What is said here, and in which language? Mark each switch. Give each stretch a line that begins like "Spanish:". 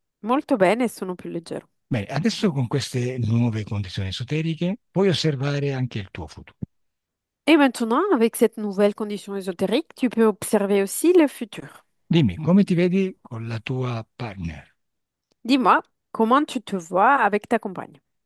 Italian: Molto bene e sono più leggero. Bene, adesso con queste nuove condizioni esoteriche puoi osservare anche il tuo futuro.
French: Et maintenant, avec cette nouvelle condition ésotérique, tu peux observer aussi le futur.
Italian: Dimmi, come ti vedi con la tua partner?
French: Dis-moi, comment tu te vois avec ta compagne?